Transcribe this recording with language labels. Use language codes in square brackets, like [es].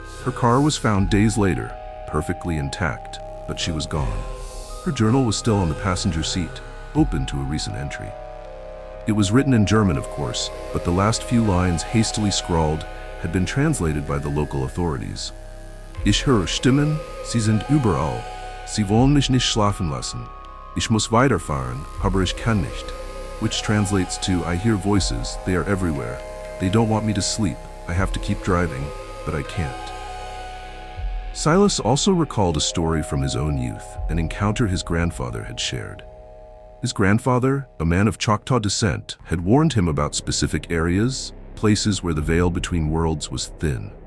[en] Her car was found days later, perfectly intact, but she was gone. Her journal was still on the passenger seat, open to a recent entry. It was written in German, of course, but the last few lines, hastily scrawled, had been translated by the local authorities. [de] "Ich höre Stimmen, sie sind überall. Sie wollen mich nicht schlafen lassen. Ich muss weiterfahren, aber ich kann nicht." [en] Which translates to, "I hear voices, they are everywhere. They don't want me to sleep. I have to keep driving, but I can't." Silas also recalled a story from his own youth, an encounter his grandfather had shared. His grandfather, a man of Choctaw descent, had warned him about specific areas, places where the veil between worlds was thin.